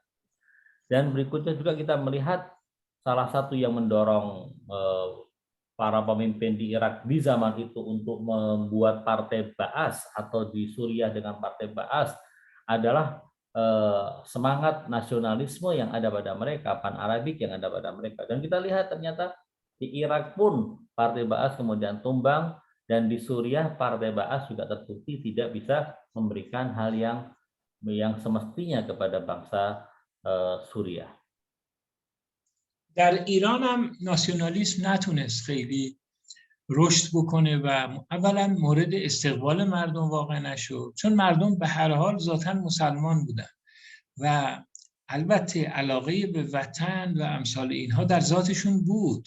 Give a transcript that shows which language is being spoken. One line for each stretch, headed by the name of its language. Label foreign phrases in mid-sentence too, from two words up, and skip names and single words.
Indonesian: Dan berikutnya juga kita melihat salah satu yang mendorong para pemimpin di Irak di zaman itu untuk membuat partai Ba'as atau di Suriah dengan partai Ba'as adalah semangat nasionalisme yang ada pada mereka, pan-Arabik yang ada pada mereka. Dan kita lihat ternyata di Irak pun partai Ba'as kemudian tumbang, dan di Suriah partai Ba'as juga terbukti tidak bisa memberikan hal yang semestinya kepada bangsa Suriah.
Persian: در ایران هم ناسیونالیسم نتونست خیلی رشد بکنه و اولا مورد استقبال مردم واقع نشد، چون مردم به هر حال ذاتاً مسلمان بودن و البته علاقه به وطن و امثال اینها در ذاتشون بود.